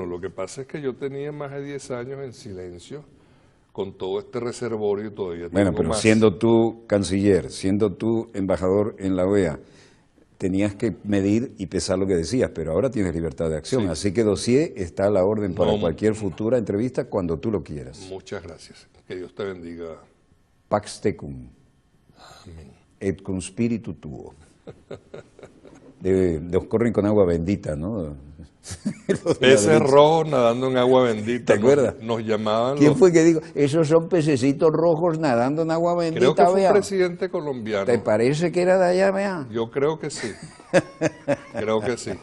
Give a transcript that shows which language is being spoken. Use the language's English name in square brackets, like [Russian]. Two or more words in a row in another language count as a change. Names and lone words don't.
[Spanish] Lo que pasa es que yo tenía más de 10 años en silencio con todo este reservorio y todavía Bueno, tengo pero más. siendo tú canciller, siendo tú embajador en la OEA, tenías que medir y pesar lo que decías, pero ahora tienes libertad de acción, Sí. Así que dossier está a la orden para cualquier futura entrevista cuando tú lo quieras. Muchas gracias. Que Dios te bendiga. [Latin] Pax tecum, [Spanish] Amén. [Latin] et cum spiritu tuo. [Spanish] Los corren con agua bendita, ¿no? Peces rojos nadando en agua bendita. ¿Te acuerdas? Nos llamaban ¿Quién los... fue que dijo? Esos son pececitos rojos nadando en agua bendita, Creo que fue un vea. presidente colombiano. ¿Te parece que era de allá, vea? Yo creo que sí. Creo que sí.